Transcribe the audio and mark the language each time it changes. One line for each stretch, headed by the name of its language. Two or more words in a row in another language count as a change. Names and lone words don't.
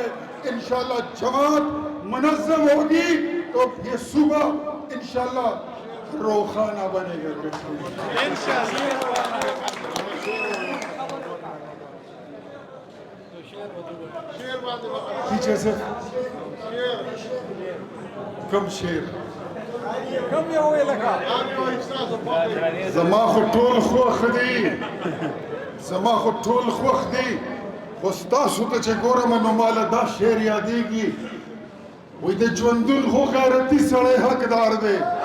Urdu: انشاءاللہ جماعت منظم ہوگی تو یہ صوبہ انشاءاللہ روخانہ بنے گا. پیچھے سے کم شیر
Pashto: زما خو ټول خوښ دي زما خو ټول خوښ دي خو ستاسو ته چې ګورم نو ماله دا شعر یادېږي وایي د ژوندون خو غیرتي سړی حقدار دی